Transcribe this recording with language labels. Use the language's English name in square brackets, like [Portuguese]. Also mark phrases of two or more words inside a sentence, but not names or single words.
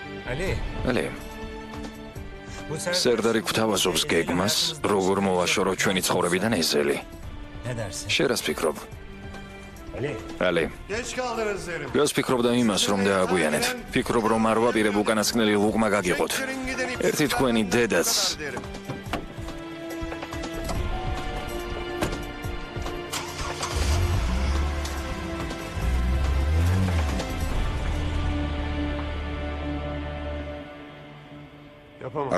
[Georgian] ალი სერდარი გვთავაზობს გეგმას როგორ მოვაშოროთ ჩვენი ცხოვრებიდან ეზელი შენ რას ფიქრობ ალი [Turkish] Geç kaldınız derim. [Georgian] რას ფიქრობ და იმას რომ დააგვიანეთ ფიქრობ რომ არ ვაპირებ უკანასკნელი ლუqma გაგიყოთ ერთი თქვენი დედაც [Turkish] Derim. Yapamam.